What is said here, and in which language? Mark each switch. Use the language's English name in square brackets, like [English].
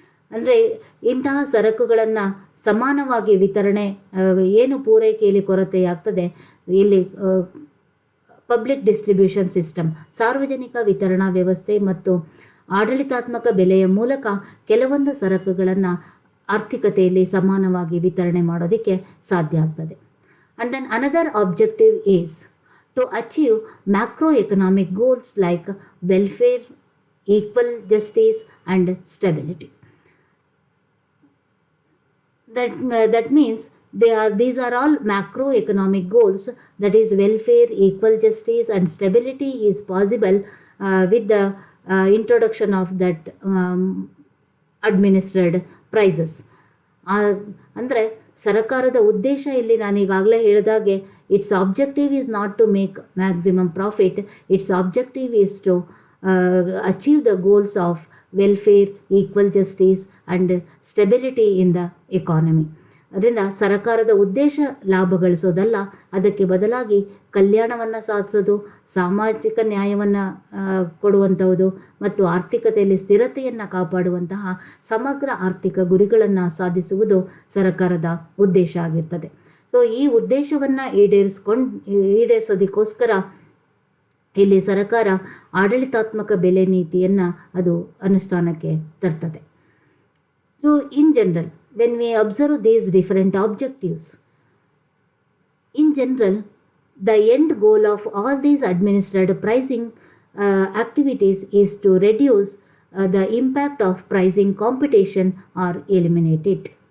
[Kannada] ಅಂದರೆ ಇಂತಹ ಸರಕುಗಳನ್ನು ಸಮಾನವಾಗಿ ವಿತರಣೆ, ಏನು ಪೂರೈಕೆಯಲ್ಲಿ ಕೊರತೆಯಾಗ್ತದೆ, ಇಲ್ಲಿ ಪಬ್ಲಿಕ್ ಡಿಸ್ಟ್ರಿಬ್ಯೂಷನ್ ಸಿಸ್ಟಮ್, ಸಾರ್ವಜನಿಕ ವಿತರಣಾ ವ್ಯವಸ್ಥೆ ಮತ್ತು ಆಡಳಿತಾತ್ಮಕ ಬೆಲೆಯ ಮೂಲಕ ಕೆಲವೊಂದು ಸರಕುಗಳನ್ನು ಆರ್ಥಿಕತೆಯಲ್ಲಿ ಸಮಾನವಾಗಿ ವಿತರಣೆ ಮಾಡೋದಕ್ಕೆ ಸಾಧ್ಯ ಆಗ್ತದೆ. [English] And then another objective is to achieve macroeconomic goals like welfare, equal justice and stability. That means these are all macroeconomic goals, that is welfare, equal justice and stability is possible with the introduction of that administered prices. [Kannada] ಅಂದರೆ ಸರ್ಕಾರದ ಉದ್ದೇಶ ಇಲ್ಲಿ ನಾನು ಈಗಾಗಲೇ ಹೇಳಿದಾಗೆ [English] Its objective is not to make maximum profit, its objective is to achieve the goals of welfare, equal justice and stability in the economy. [Kannada] ಅದರಿಂದ ಸರ್ಕಾರದ ಉದ್ದೇಶ ಲಾಭ ಗಳಿಸೋದಲ್ಲ, ಅದಕ್ಕೆ ಬದಲಾಗಿ ಕಲ್ಯಾಣವನ್ನು ಸಾಧಿಸೋದು, ಸಾಮಾಜಿಕ ನ್ಯಾಯವನ್ನು ಕೊಡುವಂಥದ್ದು ಮತ್ತು ಆರ್ಥಿಕತೆಯಲ್ಲಿ ಸ್ಥಿರತೆಯನ್ನು ಕಾಪಾಡುವಂತಹ ಸಮಗ್ರ ಆರ್ಥಿಕ ಗುರಿಗಳನ್ನು ಸಾಧಿಸುವುದು ಸರ್ಕಾರದ ಉದ್ದೇಶ ಆಗಿರ್ತದೆ. ಸೊ ಈ ಉದ್ದೇಶವನ್ನು ಈಡೇರಿಸೋದಕ್ಕೋಸ್ಕರ ಇಲ್ಲಿ ಸರ್ಕಾರ ಆಡಳಿತಾತ್ಮಕ ಬೆಲೆ ನೀತಿಯನ್ನು ಅದು ಅನುಷ್ಠಾನಕ್ಕೆ ತರ್ತದೆ. [English] So in general, when we observe these different objectives, in general, the end goal of all these administered pricing activities is to reduce the impact of pricing competition or eliminate it.